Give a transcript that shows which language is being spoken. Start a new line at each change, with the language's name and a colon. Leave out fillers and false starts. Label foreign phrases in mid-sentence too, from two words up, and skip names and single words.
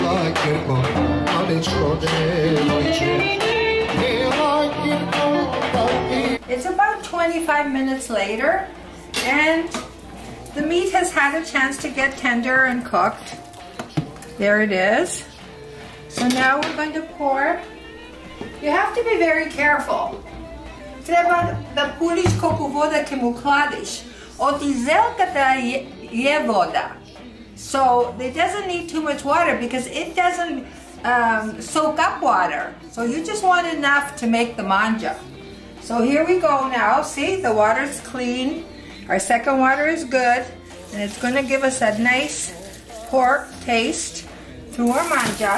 English: It's about 25 minutes later, and the meat has had a chance to get tender and cooked. There it is. So now we're going to pour. You have to be very careful.
Macedonian: Треба да пулиш колико вода ќе му кладиш. Од зелката је вода.
English: So it doesn't need too much water because it doesn't soak up water. So you just want enough to make the manja. So here we go now. See, the water's clean. Our second water is good. And it's going to give us a nice pork taste through our manja.